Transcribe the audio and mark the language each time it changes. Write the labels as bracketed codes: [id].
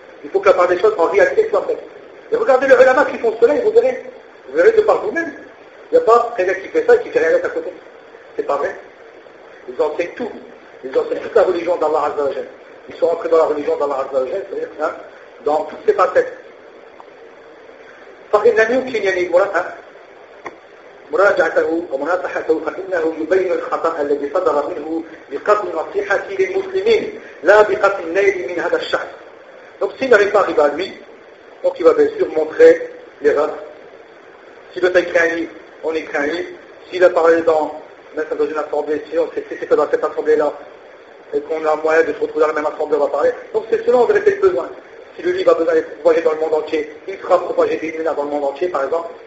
[fr] Il faut que la part des choses en réalité soit faite. Et regardez les ulama qui font cela et vous verrez. Vous verrez de par vous-même. Il n'y a pas quelqu'un qui fait ça et qui fait rien d'autre à côté. C'est pas vrai. Ils enseignent tout. Ils enseignent toute la religion d'Allah Azzawajal. Ils sont rentrés dans la religion d'Allah Azzawajal, c'est-à-dire hein, dans toutes ses facettes. Par exemple, nous qui n'y allons pas, [ar] مراجعته ومناصحته فإنه يبين الخطأ الذي صدر منه بقصد النصيحة للمسلمين لا بقصد النيل من هذا الشخص. [fr] Donc s'il n'arrive pas à arriver à lui, donc il va bien sûr montrer l'erreur. S'il doit écrire un livre, on écrit un livre. S'il a parlé dans une assemblée, si on sait ce que dans cette assemblée-là, et qu'on a moyen de se retrouver dans la même assemblée, on va parler. Donc c'est selon en vérité le besoin. Si le livre a besoin d'être propagé dans le monde entier, il sera propagé des lunes dans le monde entier, par exemple.